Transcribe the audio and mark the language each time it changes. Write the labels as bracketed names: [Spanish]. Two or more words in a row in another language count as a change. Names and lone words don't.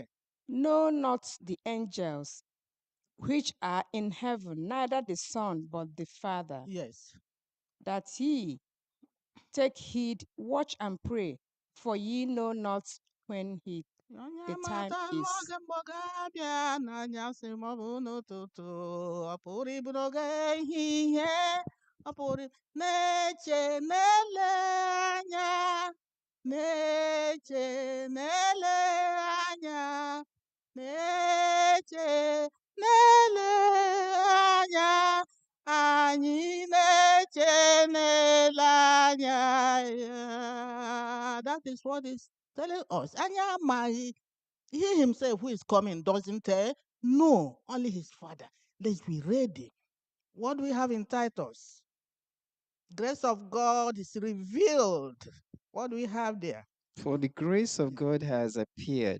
[English] no, not the angels which are in heaven, neither the Son, but the Father, Yes. that ye take heed, watch and pray, for ye know not when he [Igbo] Onye [English] The time [Igbo] mata [English] is [Igbo] n'oge mgbaga abịa n'anyasị maọbụ n'ụtụtụ ọ pụrụ ịbụ n'oge ehihie ọ pụrụ na-eche na-ele anya na-eche na-ele anya na-eche na-ele anya anyị na-eche na-ele anya. [English] That is what is telling us. [Igbo] Anya amaghị. [English] He himself who is coming doesn't know, only his father. Let's be ready. What do we have in Titus? Grace of God is revealed. What do we have there? For the grace of God has appeared